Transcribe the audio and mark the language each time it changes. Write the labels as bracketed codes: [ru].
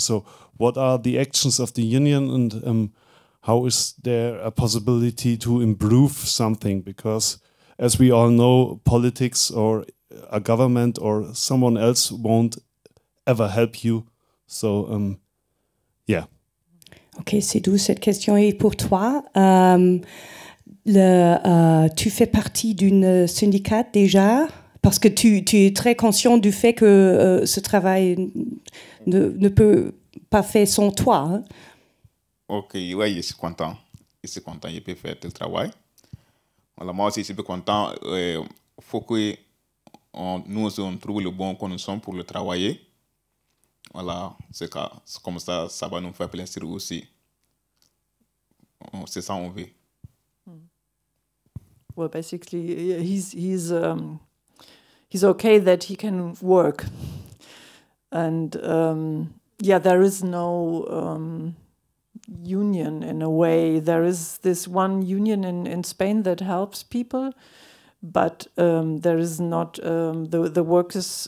[en] So what are the actions of the union, and how is there a possibility to improve something? Because as we all know, politics or a government or someone else won't ever help you. So, yeah. [fr] Ok, Sédou, cette question est pour toi. Tu fais partie d'une syndicate déjà, parce que tu es très conscient du fait que ce travail ne peut pas faire sans toi. Hein? Ok, ouais, je suis content. Je peux faire le travail. Voilà, moi aussi, je suis content. Faut que nous on trouve le bon condition pour le travailler. Voilà, c'est comme ça, ça va nous faire plaisir aussi. C'est ça on veut. [en] Well, basically, he's okay that he can work, and there is no union in a way. There is this one union in Spain that helps people, but there is not the workers.